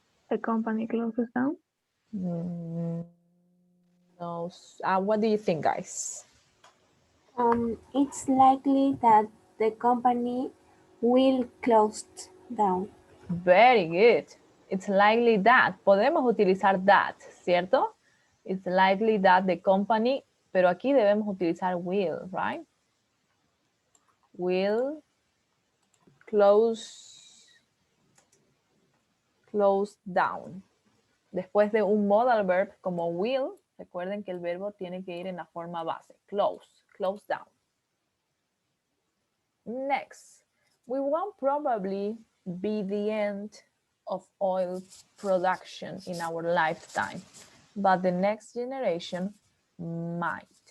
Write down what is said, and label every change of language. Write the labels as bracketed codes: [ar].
[en] The company closes down. No. What do you think, guys? It's likely that the company will close down. Very good. It's likely that. [es] Podemos utilizar that, ¿cierto? [en] It's likely that the company, [es] pero aquí debemos utilizar [en] will, right? Will close down. [es] Después de un modal verb como will, recuerden que el verbo tiene que ir en la forma base. [en] Close down. Next, we won't probably be the end of oil production in our lifetime, but the next generation might.